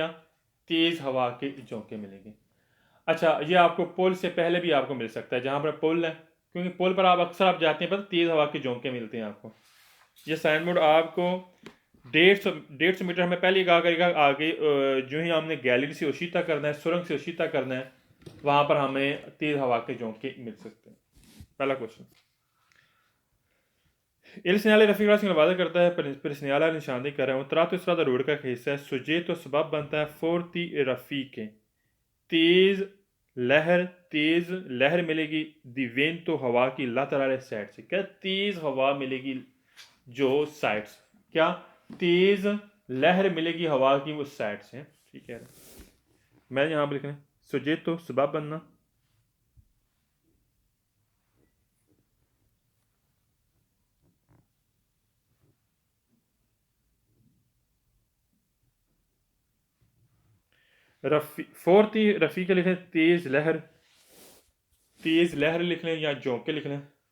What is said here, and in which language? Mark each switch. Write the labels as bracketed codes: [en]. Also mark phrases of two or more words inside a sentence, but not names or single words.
[ur] تیز ہوا کے جھونکے ملیں گے۔ اچھا، یہ آپ کو پل سے پہلے بھی آپ کو مل سکتا ہے، جہاں پر پل ہے، کیونکہ پل پر آپ اکثر آپ جاتے ہیں، پر تیز ہوا کے جھونکے ملتے ہیں آپ کو. یہ سائن بورڈ آپ کو 150 میٹر ہمیں پہلے کہا کرے گا، آگے جو ہی ہم نے گیلری سے عبور کرنا ہے، سرنگ سے عبور کرنا ہے، وہاں پر ہمیں تیز ہوا کے جھونکے مل سکتے ہیں. پہلا کویسچن, [it] il segnale raffigurazione [ur] وعدہ کرتا ہے, [it] per segnalare [ur] نشاندہی کر رہا ہے, [it] un tratto di strada [ur] road کا ایک حصہ ہے, soggetto سبب بنتا ہے, [it] forti raffiche, [ur] تیز لہر، تیز لہر ملے گی, [it] di vento [ur] ہوا کی laterale سائیڈ سے۔ کیا? تیز ہوا ملے گی جو سائیڈ سے. کیا? تیز لہر ملے گی ہوا کی اس سائیڈ سے، ٹھیک ہے. میں یہاں پر لکھ رہا ہوں soggetto سبب بننا, [it] forti raffiche [ur] کے لکھ لیں، تیز لہر، تیز لہر لکھ لیں یا جھونکے لکھ لیں.